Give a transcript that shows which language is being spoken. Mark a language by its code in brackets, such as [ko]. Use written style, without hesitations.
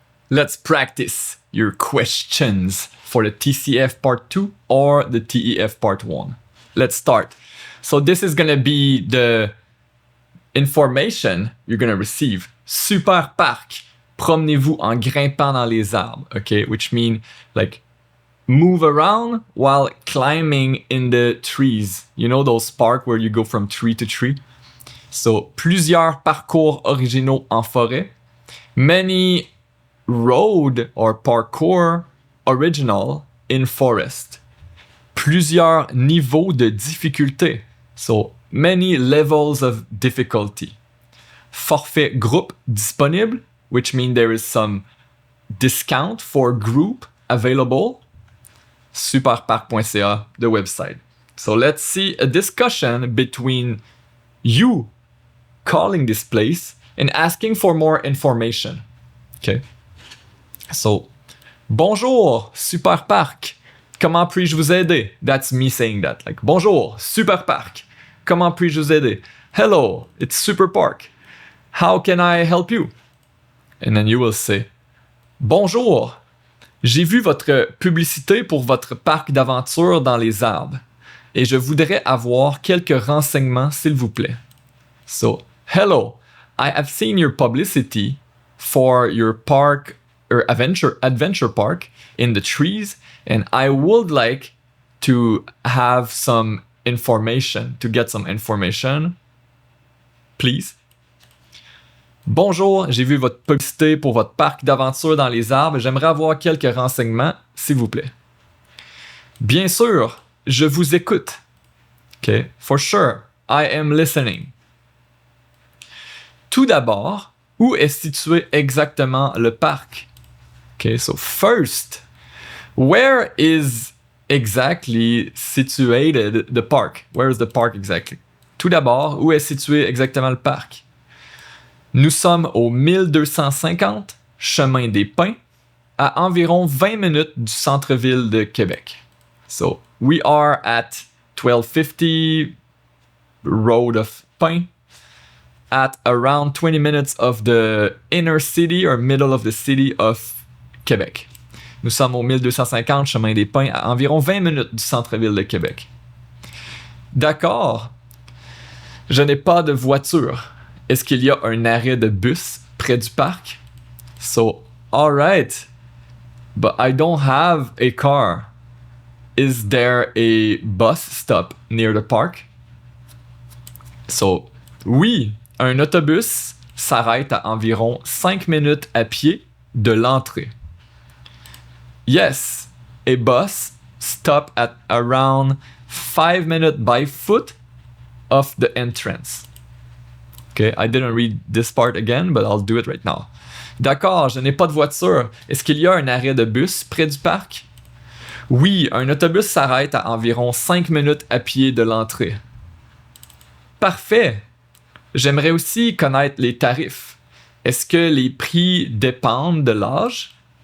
[en] let's practice your questions for the TCF part 2 or the TEF part 1. Let's start. So this is going to be the information you're going to receive. [fr] Super parc. Promenez-vous en grimpant dans les arbres, okay? [en] Which mean like move around while climbing in the trees. You know those parks where you go from tree to tree? [fr] So, plusieurs parcours originaux en forêt. [en] Many road or parkour original in forest. [fr] Plusieurs niveaux de difficulté. [en] So, many levels of difficulty. [fr] Forfait groupe disponible, [en] which means there is some discount for group available. Superparc.ca, the website. So let's see a discussion between you calling this place and asking for more information. Okay. So, [fr] bonjour, [en] Superparc. [fr] Comment puis-je vous aider? [en] That's me saying that. Like, [fr] bonjour, Superparc. Comment puis-je vous aider? [en] Hello, it's Superparc. How can I help you? And then you will say, [fr] bonjour, j'ai vu votre publicité pour votre parc d'aventure dans les arbres et je voudrais avoir quelques renseignements s'il vous plaît. [en] So, hello, I have seen your publicity for your park or adventure park in the trees and I would like to have some information, to get some information. Please. [fr] Bonjour, j'ai vu votre publicité pour votre parc d'aventure dans les arbres. J'aimerais avoir quelques renseignements, s'il vous plaît. Bien sûr, je vous écoute. [en] Okay, for sure, I am listening. [fr] Tout d'abord, où est situé exactement le parc? [en] Okay, so first, where is exactly situated the park? Where is the park exactly? [fr] Tout d'abord, où est situé exactement le parc? Nous sommes au 1250 chemin des Pins, à environ 20 minutes du centre-ville de Québec. [en] So, we are at 1250 Road of Pins, at around 20 minutes of the inner city or middle of the city of Québec. [fr] Nous sommes au 1250 chemin des Pins, à environ 20 minutes du centre-ville de Québec. D'accord. Je n'ai pas de voiture. Est-ce qu'il y a un arrêt de bus près du parc? [en] So, alright, but I don't have a car. Is there a bus stop near the park? [fr] So, oui, un autobus s'arrête à environ 5 minutes à pied de l'entrée. [en] Yes, a bus stop at around 5 minutes by foot of the entrance. Okay, I didn't read this part again, but I'll do it right now. [fr] D'accord, je n'ai pas de voiture. Est-ce qu'il y a un arrêt de bus près du parc? Oui, un autobus s'arrête à environ 5 minutes à pied de l'entrée. Parfait. J'aimerais aussi connaître les tarifs. Est-ce que les prix dépendent de l'âge?